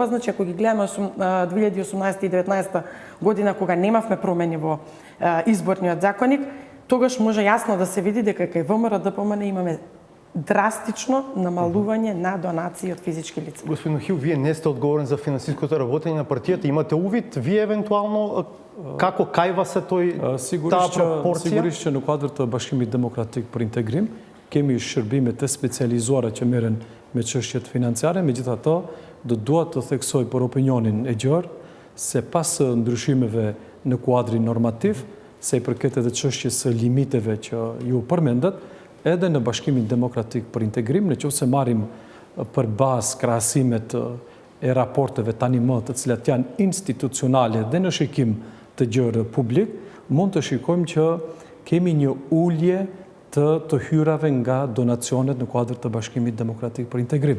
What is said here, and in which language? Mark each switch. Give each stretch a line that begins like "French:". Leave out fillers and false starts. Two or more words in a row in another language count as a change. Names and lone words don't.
Macedonian: Значи, ако ги гледаме 2018 и 2019 година, кога немавме промени во изборниот законник, тогаш може јасно да се види дека кај ВМРО-ДПМН имаме драстично намалување на донации од физички лица. Господин Хил, вие не сте одговорен за финансиското работење на партијата. Имате увид вие евентуално како кајва се таа пропорција?
Albanian: Сигуришće në kuadër të Bashkimit Demokratik për Integrim, kemi shërbime të specializuara që merren me çështjet financiare, megjithatë do dua të theksoj për opinionin e gjerë se pas ndryshimeve në kuadrin normativ, se i përket edhe çështjes së limiteve që ju përmendet, edhe në Bashkimin Demokratik për Integrim, nëse marrim për bazë krahasimet e raporteve tani më të cilat janë institucionale dhe në shikim të gjerë publik, mund të shikojmë që kemi një ulje të hyrave nga donacionet në kuadër të Bashkimit Demokratik për Integrim.